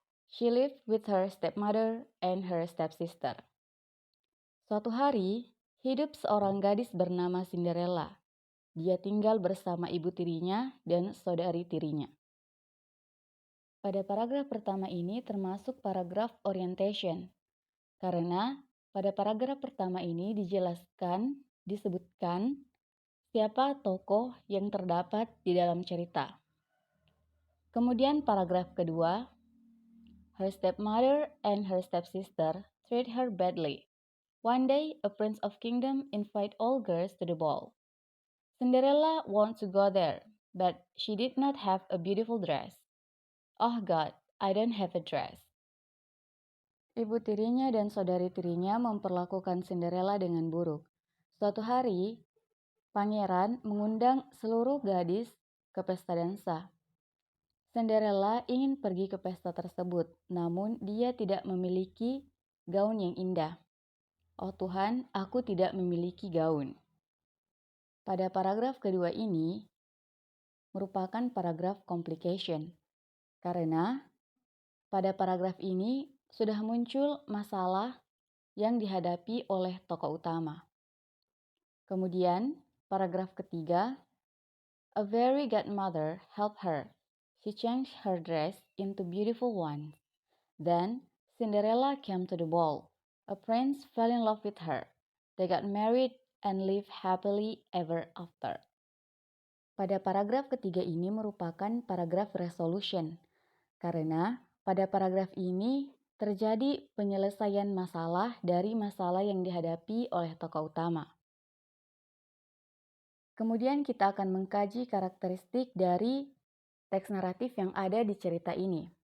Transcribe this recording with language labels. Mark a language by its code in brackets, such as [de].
[en] She lived with her stepmother and her stepsister. [id] Suatu hari, hidup seorang gadis bernama Cinderella. Dia tinggal bersama ibu tirinya dan saudari tirinya. Pada paragraf pertama ini termasuk paragraf orientation, karena pada paragraf pertama ini disebutkan siapa tokoh yang terdapat di dalam cerita. Kemudian paragraf kedua, [en] her stepmother and her stepsister treat her badly. One day, a prince of kingdom invite all girls to the ball. Cinderella wants to go there, but she did not have a beautiful dress. Oh God, I don't have a dress. [id] Ibu tirinya dan saudari tirinya memperlakukan Cinderella dengan buruk. Suatu hari, pangeran mengundang seluruh gadis ke pesta dansa. Cinderella ingin pergi ke pesta tersebut, namun dia tidak memiliki gaun yang indah. Oh Tuhan, aku tidak memiliki gaun. Pada paragraf kedua ini merupakan paragraf complication, karena pada paragraf ini sudah muncul masalah yang dihadapi oleh tokoh utama. Kemudian, paragraf ketiga, [en] a fairy godmother helped her. She changed her dress into beautiful one. Then, Cinderella came to the ball. A prince fell in love with her. They got married and lived happily ever after. [id] Pada paragraf ketiga ini merupakan paragraf resolution, karena pada paragraf ini terjadi penyelesaian masalah dari masalah yang dihadapi oleh tokoh utama. Kemudian kita akan mengkaji karakteristik dari teks naratif yang ada di cerita ini.